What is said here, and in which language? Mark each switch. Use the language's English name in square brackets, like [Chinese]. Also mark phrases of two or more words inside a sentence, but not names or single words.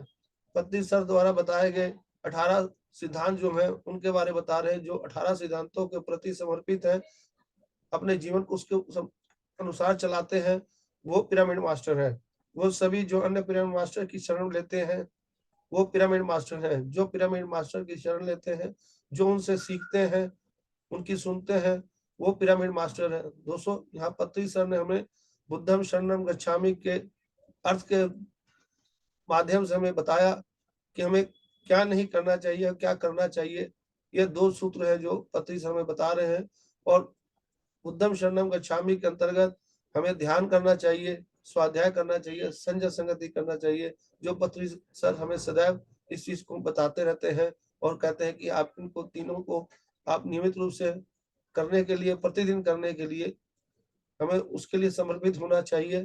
[Hindi] पत्नी सर द्वारा बताए गए 18 सिद्धांत जो हैं, उनके बारे में बता रहे हैं, जो 18 सिद्धांतों के प्रति समर्पित हैं, अपने जीवन को उसके अनुसार चलाते हैं, वो [English] pyramid master [Hindi] है। वो सभी जो अन्य [English] pyramid master [Hindi] की शरण लेते हैं, वो [English] pyramid master [Hindi] हैं। जो [English] pyramid master [Hindi] की शरण लेते हैं, जो उनसे सीखते हैं, उनकी सुनते हैं, वो [English] pyramid master [Hindi] है। दोस्तों, यहाँ पत्री सर ने हमें [Pali] बुद्धम शरणम गच्छामि [Hindi] के अर्थ के माध्यम से हमें बताया कि हमें क्या नहीं करना चाहिए और क्या करना चाहिए। ये 2 सूत्र है जो पत्री सर हमें बता रहे हैं। और [Pali] बुद्धम शरणम गच्छामि [Hindi] के अंतर्गत हमें ध्यान करना चाहिए, स्वाध्याय करना चाहिए, संजय संगति करना चाहिए, जो पत्री सर हमें सदैव इस चीज को बताते रहते हैं और कहते हैं कि आप इनको तीनों को आप नियमित रूप से करने के लिए, प्रतिदिन करने के लिए हमें उसके लिए समर्पित होना चाहिए।